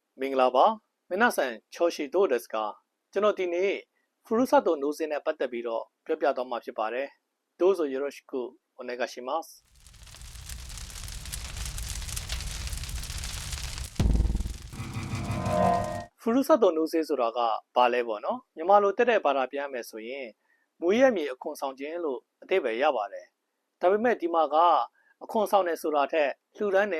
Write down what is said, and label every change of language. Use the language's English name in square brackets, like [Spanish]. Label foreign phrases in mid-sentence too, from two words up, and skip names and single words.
[Burmese] မင်္ဂလာပါမင်းနာဆန်ချောရှိတိုဒက်စကကျွန်တော်ဒီနေ့ဖူရုဆာတိုနိုးစင်းနဲ့ပတ်သက်ပြီးတော့ပြောပြသွားမှာဖြစ်ပါတယ် [Japanese] どうぞよろしくお願いします [Burmese] ဖူရုဆာတိုနိုးစင်းဆိုတာကဘာလဲပေါ့နော် မြန်မာလိုတက်တဲ့ဘာသာပြန်မယ်ဆိုရင်မွေးရမြေအခွန်ဆောင်ခြင်းလို့အဓိပ္ပာယ်ရပါတယ်ဒါပေမဲ့ဒီမှာကအခွန်ဆောင်တယ်ဆိုတာထက်လှူဒန်းတယ်